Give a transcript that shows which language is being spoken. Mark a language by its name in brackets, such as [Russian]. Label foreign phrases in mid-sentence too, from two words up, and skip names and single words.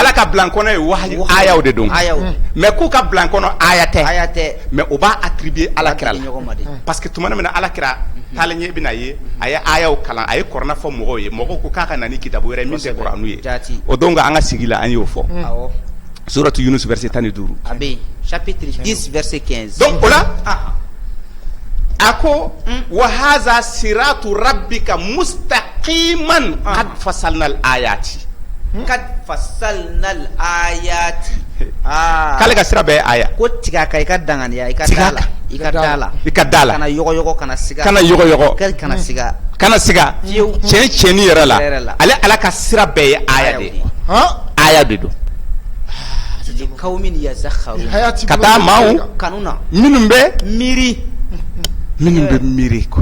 [Bambara] ala ka blankɔnɔ ye wahayu ayaw de don mais k'u ka blankɔnɔ aya tɛ mais o b'a attribuer ala kira la [French] parce que [Bambara] tuma min na ala kira taalen ɲɛ bɛna ye a ye ayaw kalan a ye kɔrɔna fɔ mɔgɔw ye mɔgɔw ko k'a ka na ni kitabu wɛrɛ min tɛ Kuranu ye o don an ka sigi la an y'o fɔ suratu Yunus verset 15 a bɛ yen [French] chapitre 10 verset 15 [Bambara] donc o la a ko [Arabic] وهذا صراط ربك مستقيما قد فصلنا الآيات [Bambara] k'ale ka sira bɛɛ ye aya ko tigɛ a kan i ka danganiya i ka da la i ka da la kana yɔgɔyɔgɔ kana siga kana siga tiɲɛni yɛrɛ la ale ala ka sira bɛɛ ye aya de ye aya de don ka taa maaw minnu bɛ miiri ko